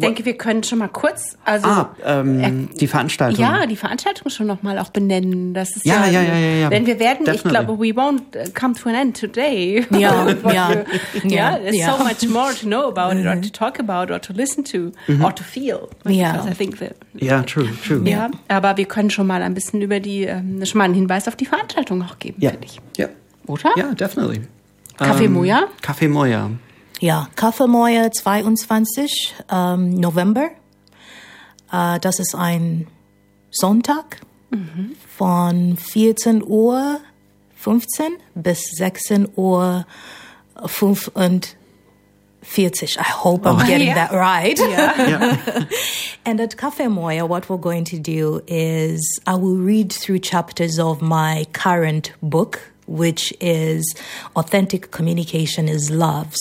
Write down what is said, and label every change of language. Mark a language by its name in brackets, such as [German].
[German] denke, wir können schon mal kurz... Die Veranstaltung. Ja, die Veranstaltung schon noch mal auch benennen. Das ist Denn wir werden, [English] definitely. [German] Ich glaube, [English] we won't come to an end today. Yeah. So much more to know about it, or to talk about, or to listen to, or to feel. Because I think true. [German] Ja, aber wir können schon mal ein bisschen über die, schon mal einen Hinweis auf die Veranstaltung auch geben, finde ich. Ja. Oder? Ja, [English] definitely. [German] Kaffee Moja. Ja, Kaffeemoja 22. November. Das ist ein Sonntag von 14.15 Uhr bis 16.45 Uhr. [English] I hope I'm getting that right. And at Kaffeemoja, what we're going to do is I will read through chapters of my current book, which is Authentic Communication is Love.